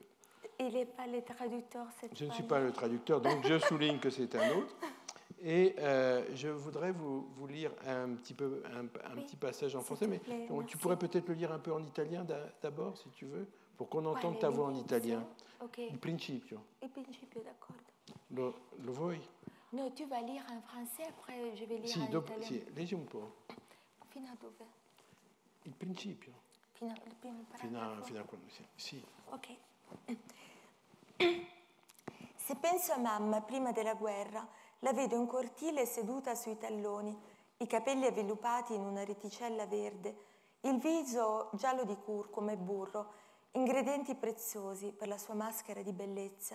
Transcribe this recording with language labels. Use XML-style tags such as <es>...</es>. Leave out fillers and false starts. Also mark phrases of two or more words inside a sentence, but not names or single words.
<fr>Il n'est pas le traducteur. Je ne suis pas le traducteur, donc je souligne que c'est un autre. Et je voudrais vous lire un petit passage en français, mais tu pourrais peut-être le lire un peu en italien d'abord, si tu veux, pour qu'on entende ta voix en italien. Okay.</fr> <it>Il principio. Il principio, d'accordo. Lo vuoi? No,</it> <fr>tu vas lire en français, après je vais lire en italien.</fr> <it>Sì, leggi un po'. Fino a dove? Il principio. Fino a quando sì. Ok. Se penso a mamma prima della guerra, la vedo in cortile seduta sui talloni, i capelli avvilupati in una reticella verde, il viso giallo di curcuma e burro, ingredienti preziosi per la sua maschera di bellezza.</it>